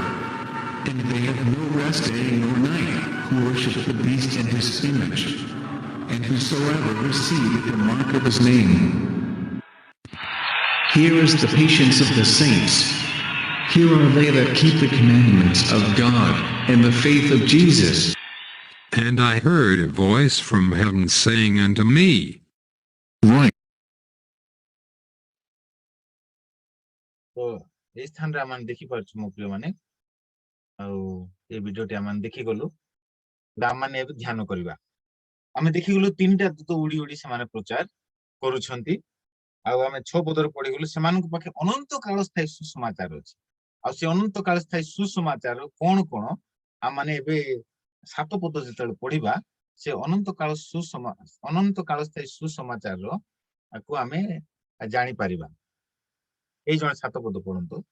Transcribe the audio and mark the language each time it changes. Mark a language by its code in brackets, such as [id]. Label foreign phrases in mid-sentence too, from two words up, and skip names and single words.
[en] And they have no rest day nor night, who worship the beast and his image, and whosoever receiveth the mark of his name. Here is the patience of the saints. Here are they that keep the commandments of God, and the faith of Jesus. And I heard a voice from heaven saying unto me, Right. [or] ତ ଏଇ ସ୍ଥାନରେ ଆମେ ଦେଖିପାରୁଛୁ ମୋ ପ୍ରିୟ ମାନେ ଆଉ এই ଭିଡିଓଟି ଆମେ ଦେଖିଗଲୁ ଆମେ ଏବେ ଧ୍ୟାନ କରିବା ଆମେ ଦେଖିଗଲୁ ତିନିଟା ଦୂତ ଉଡି ଉଡି ସେମାନେ ପ୍ରଚାର କରୁଛନ୍ତି ଆଉ ଆମେ 6 ପଦରେ ପଢିଗଲୁ ସେମାନଙ୍କ ପାଖେ ଅନନ୍ତ କାଳ ସ୍ଥାୟୀ ସୁସମାଚାର ଅଛି ଆଉ ସେ ଅନନ୍ତ କାଳ ସ୍ଥାୟୀ ସୁସମାଚାର କଣ କଣ ଆମେ ଏବେ 7 ପଦ ଯେତେବେଳେ ପଢିବା ସେ ଅନନ୍ତ କାଳ ସ୍ଥାୟୀ ସୁସମାଚାରର ଆକୁ ଆମେ ଜାଣିପାରିବା ଏଇ ଜଣେ 7 ପଦ ପଢନ୍ତୁ